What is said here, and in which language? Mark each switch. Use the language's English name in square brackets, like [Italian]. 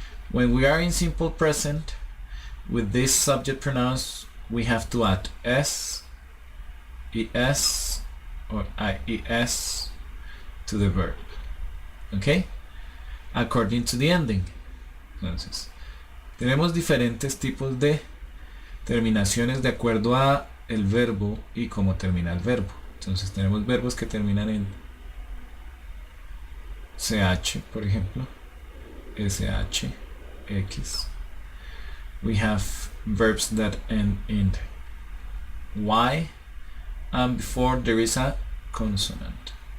[English] When we are in simple present, with these subject pronouns, we have to add s, es, or ies to the verb. Okay? According to the ending. [Spanish] Entonces, tenemos diferentes tipos de terminaciones de acuerdo a el verbo y cómo termina el verbo. Entonces tenemos verbos que terminan en ch, por ejemplo, sh, x. [English] We have verbs that end in y, and before there is a consonant.